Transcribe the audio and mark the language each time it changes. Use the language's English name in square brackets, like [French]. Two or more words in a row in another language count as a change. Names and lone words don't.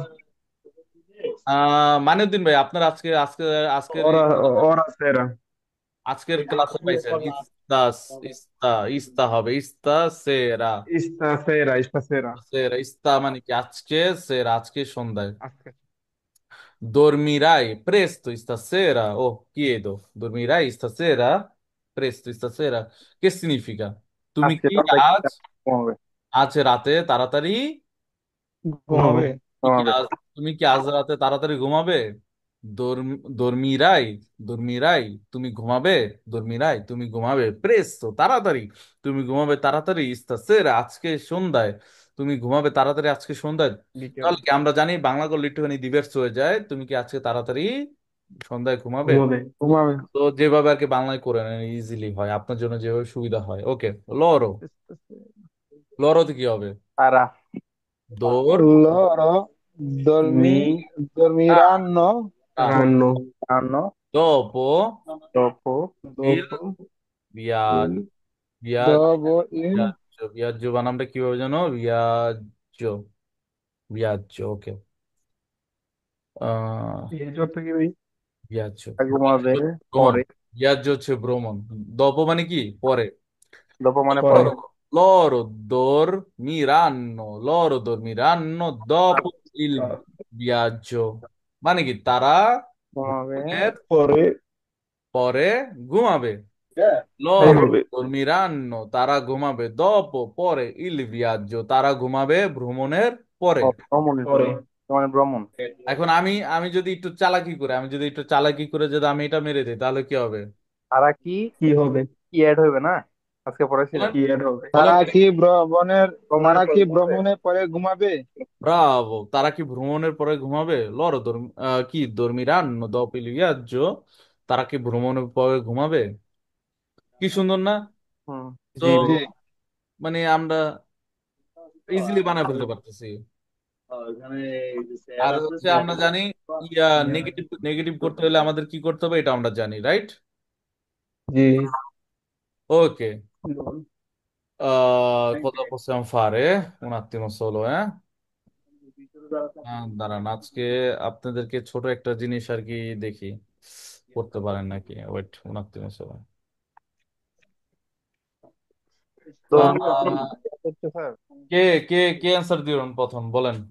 [Bangla] মানিউদ্দিন ভাই, আপনার আজকে আজকে আজকের ওরা ওরা সেরা। আজকের ক্লাসে পাইছেন ইস্তাস, ইস্তা, ইস্তা হবে [Italian] stasera. stasera. stasera. [Bangla] সেরা, ইস্তা মানে কি আজকে, সেরা আজকে সন্ধ্যায়। আজকে। [Italian] Dormirai presto stasera? Oh, chiedo, dormirai stasera? Presto stasera? Che significa? [Bangla] তুমি আজকে কি তাড়াতাড়ি আজ, ঘুমাবে। আজ রাতে তাড়াতাড়ি, ঘুমাবে। ঘুমাবে। তুমি কি ঘুমাবে। আজ, তুমি কি আজ রাতে তাড়াতাড়ি ঘুমাবে? [Italian] dormirai, dormirai, [Bangla] তুমি ঘুমাবে? dormirai, তুমি ঘুমাবে presto, তাড়াতাড়ি, তুমি ঘুমাবে তাড়াতাড়ি stasera, আজকে সন্ধ্যায়, তুমি ঘুমাবে তাড়াতাড়ি আজকে সন্ধ্যায়। বিকেল। তাহলে কি আমরা জানি বাংলা করলে একটুখানি ডিভার্স হয়ে যায়, তুমি কি আজকে তাড়াতাড়ি সন্ধ্যায় ঘুমাবে? ঘুমাবে। ঘুমাবে। তো যেভাবে আর কি বাংলায় করে নেন ইজিলি হয় আপনার জন্য, যেভাবে সুবিধা হয়। ওকে, লরো, লরোতে কি হবে? তারা দোর, loro মি dormiranno, রান্ন। hanno dopo dopo il দোপ via- ইল via- [Italian] dopo il [Bangla] viaggio, viaggio বানামটা কিভাবে জানো? viaggio, viaggio, ওকে। আহ এই অর্থ কি ভাই? viaggio, ঘুমাবে ভ্রমণ। পরে। viaggio হচ্ছে ভ্রমণ। dopo মানে কি? পরে। dopo মানে পরে। পরে। [Italian] Loro loro dormiranno dopo il viaggio, [Bangla] মানে কি তারা ঘুমাবে ভ্রমণের পরে পরে ঘুমাবে। loro ঘুমাবে। dormiranno, তারা ঘুমাবে dopo, পরে, [Italian] il viaggio, [Bangla] তারা ঘুমাবে ভ্রমণের পরে। ভ্রমণের পরে। পরে। মানে ভ্রমণ। এখন আমি আমি যদি একটু চালাকি করে, আমি যদি একটু চালাকি করে যদি আমি এটা মেরে দিই তাহলে কি হবে? তারা কি কি হবে? কি অ্যাড হইবে না? আজকে পড়াইছিলাম। বলেন, কি এড হবে? বলেন। তারা কি ভ্রমণের পরে ঘুমাবে? ব্রাভো, তারা কি ভ্রমণের পরে ঘুমাবে? কি [Italian] dormiranno dopo il viaggio, [Bangla] তারা কি ভ্রমণের পরে ঘুমাবে? কি সুন্দর না? হুম। তো জি ভাই। জি। মানে আমরা ইজিলি বানায় ফেলতে পারতেছি। আর হচ্ছে আমরা জানি ইয়া নেগেটিভ, নেগেটিভ করতে হলে আমাদের কি করতে হবে এটা আমরা জানি, রাইট? জি। ওকে, [Italian] cosa possiamo fare? Un attimo solo, eh? [Bangla] দাঁড়ান, আজকে আপনাদেরকে ছোট একটা জিনিস আর কি দেখি করতে পারেন নাকি, ওয়েট, 29 সময়। ধর্মীয় আহ, করতে স্যার। কে কে কে অ্যান্সার দিবেন প্রথম বলেন?